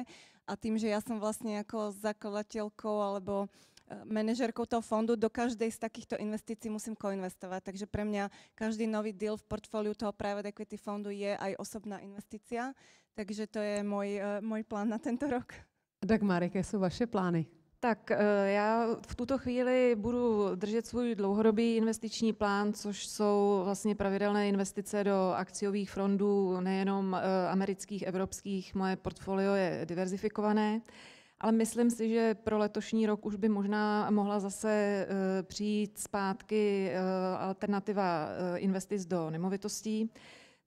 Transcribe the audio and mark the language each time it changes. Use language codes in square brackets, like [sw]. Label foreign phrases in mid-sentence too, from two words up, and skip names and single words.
[sk] A tým, že ja som vlastne ako zakladateľkou alebo manažérkou toho fondu, do každej z takýchto investícií musím koinvestovať. Takže pre mňa každý nový deal v portfóliu toho [en] private equity [sk] fondu je aj osobná investícia. Takže to je môj plán na tento rok. [cs] Dagmar, jaké jsou vaše plány? Tak já v tuto chvíli budu držet svůj dlouhodobý investiční plán, což jsou vlastně pravidelné investice do akciových fondů, nejenom amerických, evropských. Moje portfolio je diverzifikované. Ale myslím si, že pro letošní rok už by možná mohla zase přijít zpátky alternativa investic do nemovitostí.